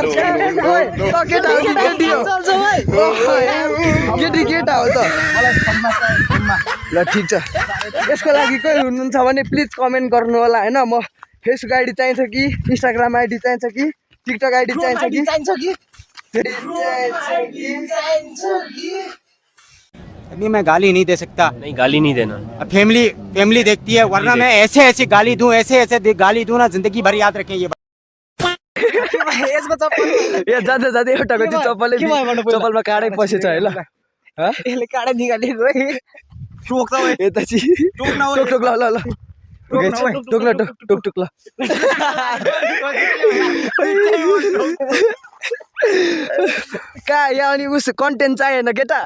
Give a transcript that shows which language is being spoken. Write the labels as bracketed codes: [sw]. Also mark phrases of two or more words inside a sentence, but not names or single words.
[ne] केटा हो कि केटी हो? केटा हो त। ल ठिक छ। यसको लागि कोही हुनुहुन्छ भने प्लिज कमेन्ट गर्नु होला होइन। म फेसबुक आइडी चाहिन्छ कि इन्स्टाग्राम आइडी चाहिन्छ कि टिकटक आइडी चाहिन्छ कि? [hi] अभी मैं गाली नहीं दे सकता। नहीं, गाली नहीं देना। फैमिली देखती है, वरना मैं ऐसे गाली दूं, ऐसे गाली दूं ना, जिंदगी भर याद रखें ये। [ne] ए जाँदै एउटाको त्यो चप्पलमा काँडै पसेछ है। ल यसले काडा निकालेको है। टोक त यता चाहिँ टोक ल टोक ल। कहाँ यहाँ अनि उस कन्टेन्ट चाहिएन केटा।